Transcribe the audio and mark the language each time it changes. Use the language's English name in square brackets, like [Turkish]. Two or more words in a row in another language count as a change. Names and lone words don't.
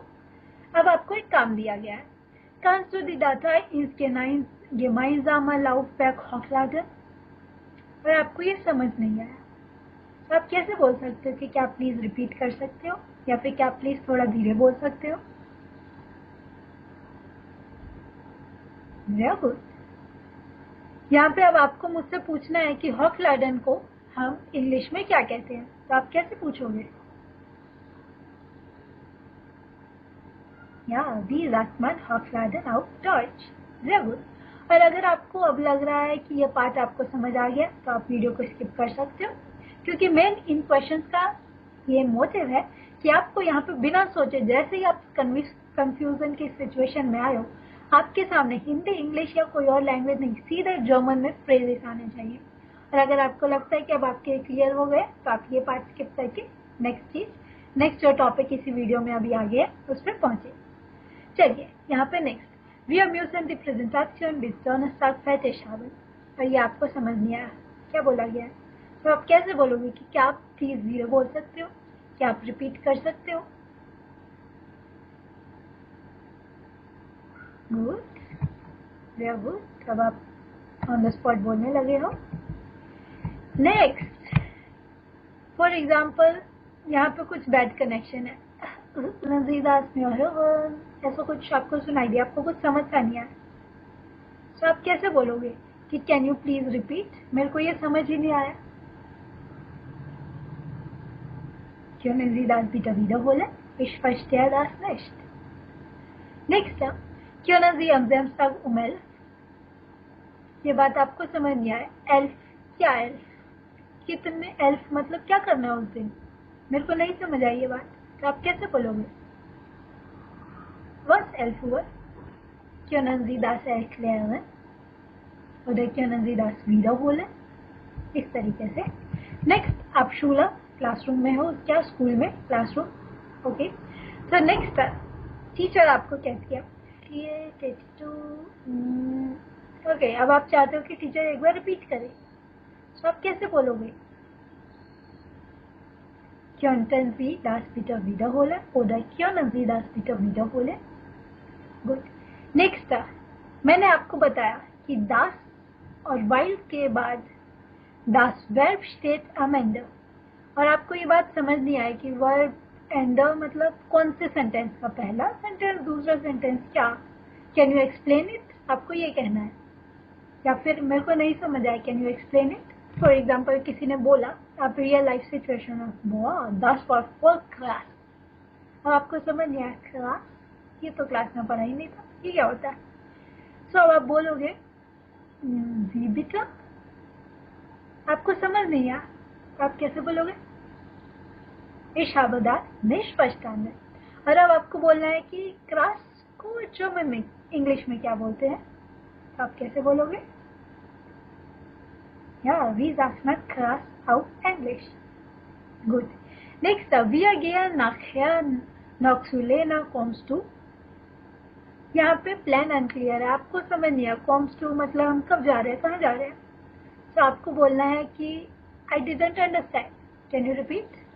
[Hindi] अब आपको एक काम दिया गया है, [German] kannst du die Datei ins gemeinsame Laufwerk hochladen? [Hindi] और आपको ये समझ नहीं आया तो आप कैसे बोल सकते हो कि क्या प्लीज रिपीट कर सकते हो, या फिर क्या प्लीज थोड़ा धीरे बोल सकते हो? गुड। यहाँ पे अब आपको मुझसे पूछना है कि हॉकलाडन को हम इंग्लिश में क्या कहते हैं, तो आप कैसे पूछोगे? [German] या wie sagt man Hochladen auf Deutsch? Sehr gut। [Hindi] और अगर आपको अब लग रहा है कि ये पार्ट आपको समझ आ गया तो आप वीडियो को स्किप कर सकते हो, क्योंकि [English] main in questions [Hindi] का ये मोटिव है कि आपको यहाँ पे बिना सोचे, जैसे ही आप कंफ्यूजन की सिचुएशन में आए हो, आपके सामने हिंदी, इंग्लिश या कोई और लैंग्वेज नहीं, सीधे जर्मन में फ्रेजेस आने चाहिए। और अगर आपको लगता है कि अब आपके क्लियर हो गए तो आप ये पार्ट स्किप करके नेक्स्ट चीज नेक्स्ट जो टॉपिक इसी वीडियो में अभी आ गया उस पर पहुंचे। चलिए यहाँ पे नेक्स्ट, [German] wir müssen die Präsentation bis Donnerstag fertig haben। [Hindi] और ये आपको समझ नहीं आया क्या बोला गया है, तो आप कैसे बोलोगे कि क्या आप प्लीज धीरे बोल सकते हो, क्या आप रिपीट कर सकते हो? [English] good, very good. [Hindi] अब आप [English] on the spot [Hindi] बोलने लगे हो। नेक्स्ट, [English] for example [Hindi] यहाँ पे कुछ [English] bad connection [Hindi] है, ऐसा कुछ आपको सुनाई दिया, आपको कुछ समझ सा नहीं आया, तो आप कैसे बोलोगे कि [English] can you please repeat, [Hindi] मेरे को ये समझ ही नहीं आया। [German] Können Sie das bitte wiederholen? Ich verstehe das nicht. Nächster, können Sie am Samstag um 11? [Hindi] ये बात आपको समझ नहीं आया। एल्फ, क्या एल्फ, कितने एल्फ मतलब क्या करना है उस दिन, मेरे को नहीं समझ आई ये बात, तो आप कैसे बोलोगे? [German] Was 11 Uhr? Können Sie das erklären? Oder können Sie das wiederholen? [Hindi] इस तरीके से। नेक्स्ट, आप शूला क्लासरूम में हो, क्या स्कूल में क्लासरूम, ओके। तो नेक्स्ट, टीचर आपको कहती है ओके, अब आप चाहते हो कि टीचर एक बार रिपीट करे, तो आप कैसे बोलोगे? [German] Könnten Sie das bitte wiederholen? Oder können Sie das bitte wiederholen? [Hindi] गुड। नेक्स्ट, मैंने आपको बताया कि das और while के बाद [German] das verb steht am Ende, [Hindi] और आपको ये बात समझ नहीं आई कि [English] verb end [Hindi] मतलब कौन से सेंटेंस का पहला सेंटेंस, दूसरा सेंटेंस, क्या, [English] can you explain it, [Hindi] आपको ये कहना है, या फिर मेरे को नहीं समझ आया, [English] can you explain it. for example [Hindi] किसी ने बोला, आप [English] real life situation [Hindi] में, [English] that's for class, [Hindi] और आपको समझ नहीं आया क्लास, ये तो क्लास में पढ़ा ही नहीं था, ये क्या होता है। सो अब आप बोलोगे जी बेटा, आपको समझ नहीं आया, आप कैसे बोलोगे? [German] Ich habe das nicht verstanden। [Hindi] और अब आपको बोलना है कि क्लास को जर्मन में, इंग्लिश में क्या बोलते हैं, तो आप कैसे बोलोगे? [German] Ja, wie sagt man Class auf Englisch? Gut. Next, wir gehen nachher noch zu Lena, kommst du? [Hindi] यहाँ पे प्लान अनक्लियर है, आपको समझ नहीं आया, [German] kommst du [Hindi] मतलब हम कब जा रहे हैं, कहाँ जा रहे हैं, तो आपको बोलना है कि [English] I didn't understand, can you repeat?